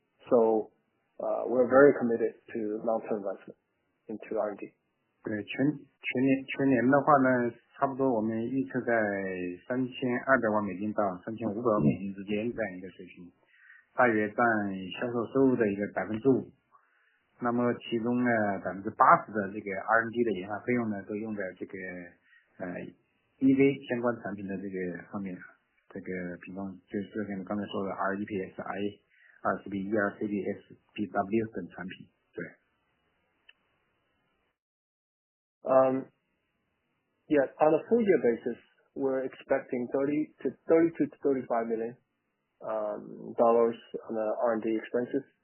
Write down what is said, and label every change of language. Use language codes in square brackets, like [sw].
[en] So we're very committed to long-term investment into R&D. [zh] 对，全年的话呢，差不多我们预测在3200万美金到3500万美金之间这样一个水平，大约占销售收入的一个5%。那么其中呢，80%的这个 R&D 的研发费用呢，都用在这个EV 相关产品的这个上面。这个比方就是像刚才说的 REPS、I、2CB、ERCB、SPW 等产品，对。 [en] Yeah, on a full year basis, we're expecting $30 to $35 million dollars on the R&D expenses.